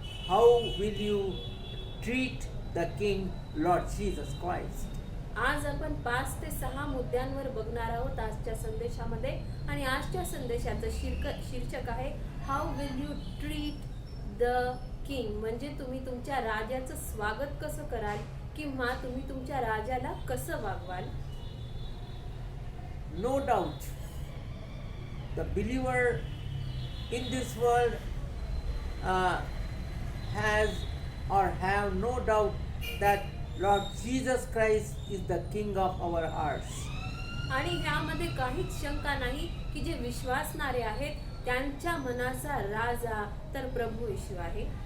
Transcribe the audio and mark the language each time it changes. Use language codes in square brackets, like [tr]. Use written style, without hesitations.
[en] How will you treat the King, Lord Jesus Christ? [mr] आज आपण 5 ते 6 मुद्द्यांवर बघणार आहोत आजच्या संदेशामध्ये. आणि आजच्या संदेशाचं शीर्षक आहे [en] how will you treat the king, [mr] म्हणजे तुम्ही तुमच्या राजाचं स्वागत कसं कराल किंवा तुम्ही तुमच्या राजाला कसं वागवाल. [en] No doubt, the believer in this world has or have no doubt that Lord Jesus Christ is the King of our hearts. [mr] आणि ह्यामध्ये काहीच शंका नाही की जे विश्वासणारे आहेत त्यांच्या मनाचा राजा तर प्रभू येशू आहे.